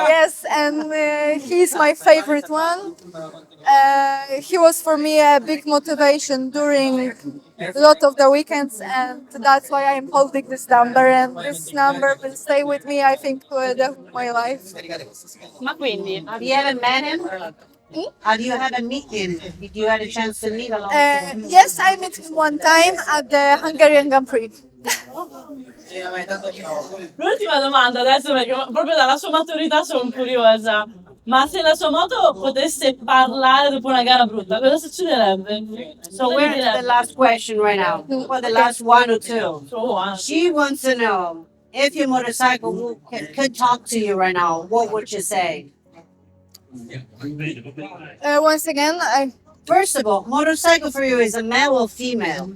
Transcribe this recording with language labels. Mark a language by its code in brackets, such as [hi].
[en] Yes, and he's my favorite one. He was for me a big motivation during a lot of the weekends, and that's why I'm holding this number, and this number will stay with me, I think, for the whole of my life. [it] Ma quindi, [en] Have you ever met him? Have you had a meeting? Did you have a chance to meet Alonso? Yes, I met him one time at the Hungarian Grand Prix. [it] l'ultima domanda adesso, perché proprio dalla sua maturità sono curiosa. Ma se la sua moto potesse parlare dopo una gara brutta, cosa succederebbe? [en] So we're at the last question right now. Well, the last one or two. She wants to know if your motorcycle could talk to you right now, what would you say? Once again, First of all, motorcycle for you is a male or female?